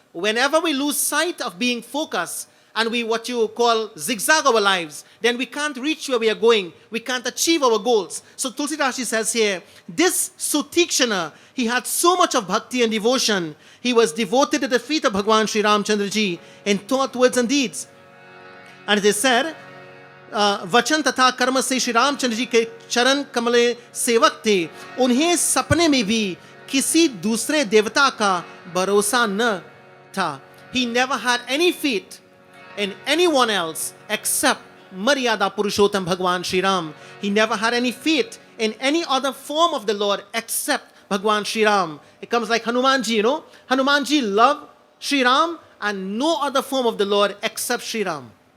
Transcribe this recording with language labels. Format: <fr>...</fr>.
<en>Whenever we lose sight of being focused, and we, what you call, zigzag our lives, then we can't reach where we are going. We can't achieve our goals. So Tulsidashi says here, this Sutikshana, he had so much of bhakti and devotion. He was devoted to the feet of Bhagwan Sri Ramchandraji in thought, words and deeds. And it is said,</en> <hi>वचन तथा कर्म से श्री रामचंद्र जी के चरण कमले सेवक थे, उन्हें सपने में भी किसी दूसरे देवता का भरोसा न था.</hi> <en>He never had any faith in anyone else except Maryada Purushottam Bhagwan Sri Ram. He never had any faith in any other form of the Lord except Bhagwan Sri Ram. It comes like Hanumanji, you know. Hanumanji loved Sri Ram and no other form of the Lord except Sri Ram.</en>